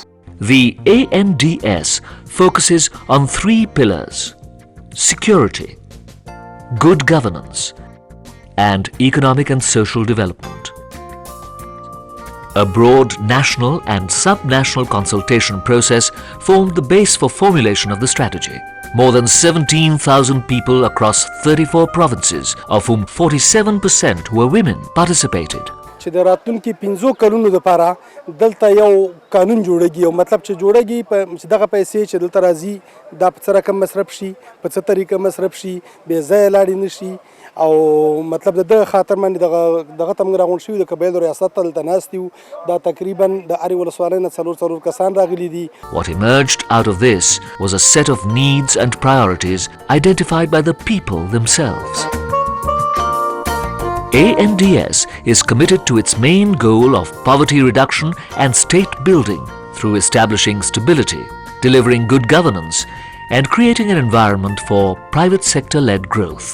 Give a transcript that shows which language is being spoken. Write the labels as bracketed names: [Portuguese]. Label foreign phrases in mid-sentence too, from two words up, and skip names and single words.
[English] The ANDS focuses on 3 pillars: security, good governance, and economic and social development. A broad national and sub-national consultation process formed the base for formulation of the strategy. More than 17,000 people across 34 provinces, of whom 47% were women, participated. [Pashto] چې د راتلونکي 15 کلونو لپاره دلته یو قانون جوړیږي او مطلب چې جوړیږي چې دغه پیسې چې دلته راځي دا په څه رقم مصرف شي، په څه طریقه مصرف شي، بې ځایه لاړې نه شي، او مطلب د دغه خاطر باندې دغه ته موږ راغونډ شوي د قبایلو ریاست ته دلته ناست یو. دا تقریبا د هرې ولسوالۍ نه څلور کسان راغلي دي. [English] What emerged out of this was a set of needs and priorities identified by the people themselves. ANDS is committed to its main goal of poverty reduction and state building through establishing stability, delivering good governance, and creating an environment for private sector-led growth.